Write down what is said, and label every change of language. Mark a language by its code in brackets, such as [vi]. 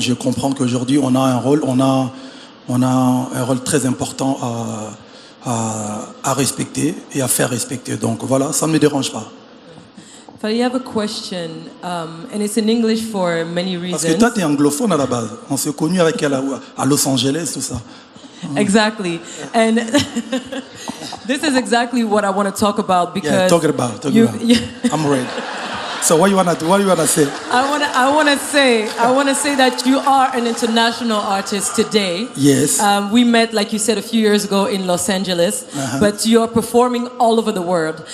[fr] Je comprends qu'aujourd'hui, on a un rôle, on a un rôle très important à respecter et à faire respecter. Donc voilà, ça ne me dérange pas. [en] Fally, I have a question, and it's in English for many reasons. [fr] Parce que toi, tu es anglophone à la base. On s'est connus avec elle à Los Angeles, tout ça. [en] Exactly. And this is exactly what I want to talk about because Yeah, talk about. I'm ready. So what you wanna do? What do you wanna say? I want to say that you are an international artist today. Yes. We met, like you said, a few years ago in Los Angeles, but you are performing all over the world.